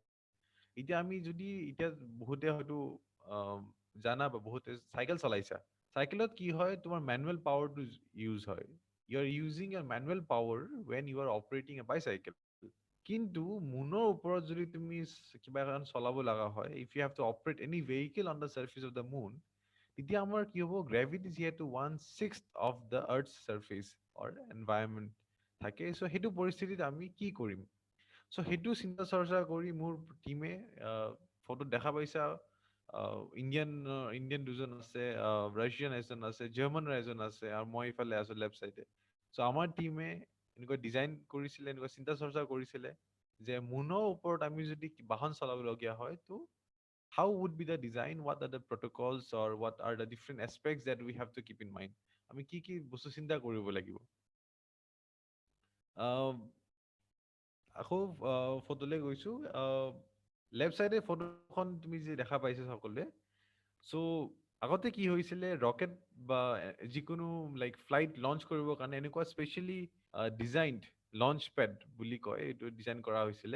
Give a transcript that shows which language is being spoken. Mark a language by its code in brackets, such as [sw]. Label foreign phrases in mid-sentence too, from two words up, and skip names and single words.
[as] এতিয়া আমি যদি এতিয়া বহুতে হয়তো জানা বা বহুতে চাইকেল চলাইছা, চাইকেলত কি হয়, তোমাৰ [en] manual powerটো use [as] হয়। [en] you are using your manual power when you are operating a bicycle. [as] কিন্তু মুনৰ ওপৰত যদি তুমি কিবা এখন চলাব লগা হয়, [en] if you have to operate any vehicle on the surface of the moon, [as] তেতিয়া আমাৰ কি হ'ব, গ্ৰেভিটি যিহেতু [en] 1/6 of the earth surface or environment থাকে। [as] চ' সেইটো পৰিস্থিতিত আমি কি কৰিম? চ' সেইটো চিন্তা চৰ্চা কৰি মোৰ টিমে, ফটোত দেখা পাইছা ইণ্ডিয়ান দুজন আছে, ৰাছিয়ান এজন আছে, জাৰ্মান এজন আছে, আৰু মই ইফালে আছো [en] left side. [as] চ' আমাৰ টিমে এনেকুৱা ডিজাইন কৰিছিলে, এনেকুৱা চিন্তা চৰ্চা কৰিছিলে যে মুনৰ ওপৰত আমি যদি বাহন চলাবলগীয়া হয়, তো [en] how would be the design, what are the protocols, or what are the different aspects that we have to keep in mind, [as] আমি কি কি বস্তু চিন্তা কৰিব লাগিব। আহ, আকৌ ফটোলৈ গৈছো। [en] left side [as] ফটোখন তুমি যে দেখা পাইছা সকলোৱে, চ' আগতে কি হৈছিলে, ৰকেট বা যিকোনো [en] like flight launch [as] কৰিবৰ কাৰণে এনেকুৱা [en] specially designed launch pad [as] বুলি কয়, এইটো ডিজাইন কৰা হৈছিলে।